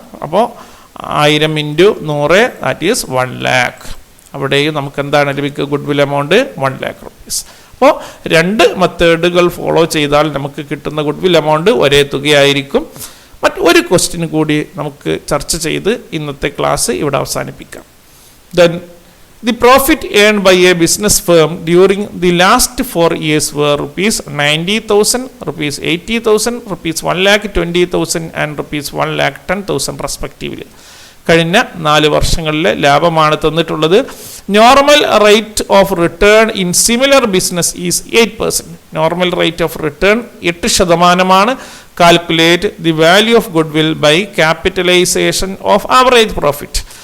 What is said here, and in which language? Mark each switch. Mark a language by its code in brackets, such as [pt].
[ml] അപ്പോൾ 1000 into 100 that is 1 lakh. അവിടെയും നമുക്ക് എന്താണ് ലഭിക്കുക? Goodwill amount 1 lakh rupees. അപ്പോൾ 2 മെത്തേഡുകൾ ഫോളോ ചെയ്താൽ നമുക്ക് കിട്ടുന്ന ഗുഡ്വിൽ എമൗണ്ട് ഒരേ തുകയായിരിക്കും. മറ്റൊരു ക്വസ്റ്റ്യൻ കൂടി നമുക്ക് ചർച്ച ചെയ്ത് ഇന്നത്തെ ക്ലാസ് ഇവിടെ അവസാനിപ്പിക്കാം. [en] Then the profit earned by a business firm during the last 4 years were rupees 90,000, rupees 80,000, rupees 1,20,000 and rupees 1,10,000 respectively. [ml] കഴിഞ്ഞ 4 വർഷങ്ങളിലെ ലാഭമാണ് തന്നിട്ടുള്ളത്. [en] Normal rate of return in similar business is 8%. Normal rate of return 8%. Calculate the value of goodwill by capitalisation of average profit.